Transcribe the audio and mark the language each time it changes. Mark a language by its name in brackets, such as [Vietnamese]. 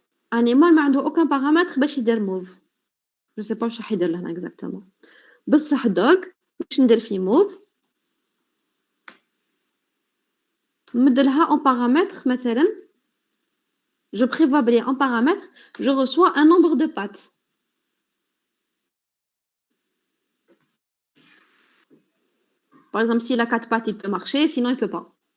[French] Animal n'a aucun paramètre [Arabic] باش يدير [French] move. Je sais pas [Arabic] واش راح يدير لهنا [French] exactement. [Arabic] بصح dog باش ندير فيه move. نمدلها [French] en paramètre مثلا. Je prévois bien en paramètre, je reçois un nombre de pattes. Par exemple, s'il a 4 pattes, il peut marcher, sinon il peut pas.